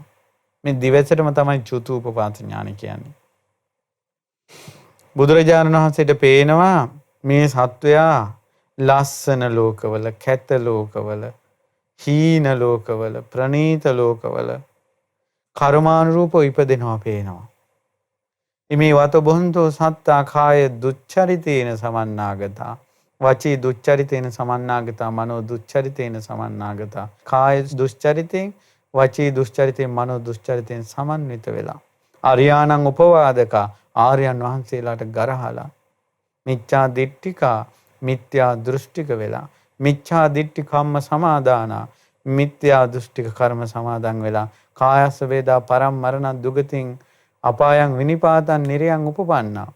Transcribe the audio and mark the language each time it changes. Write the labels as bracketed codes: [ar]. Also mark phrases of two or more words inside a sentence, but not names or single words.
[si] මේ දිවසටම තමයි චුතු උපපාත ඥාන කියන්නේ. බුදුරජාණන් වහන්සේට පේනවා මේ සත්වයා ලස්සන ලෝකවල, කැත ලෝකවල, හීන ලෝකවල, ප්‍රනීත ලෝකවල කර්මානුරූපව ඉපදෙනවා පේනවා. [pi] ඉමේ වත බොන්තෝ සත්තා කාය දුච්චරිතේන සමන්නාගතා, වචී දුච්චරිතේන සමන්නාගතා, මනෝ දුච්චරිතේන සමන්නාගතා. [si] කාය දුච්චරිතෙන්, වචී දුච්චරිතෙන්, මනෝ දුච්චරිතෙන් සමන්විත වෙලා [pi] අරියාණං උපවාදකා [si] ආර්යයන් වහන්සේලාට ගරහලා [pi] මිච්ඡා දිට්ඨිකා [si] මිත්‍යා දෘෂ්ටික වෙලා [pi] මිච්ඡා දිට්ඨි කම්ම සමාදානා [si] මිත්‍යා දෘෂ්ටික කර්ම සමාදන් වෙලා [pi] කායස්ස වේදා පරම් මරණ දුගතින් අපායන් විනිපාතන් නිරයන් උපපන්නා.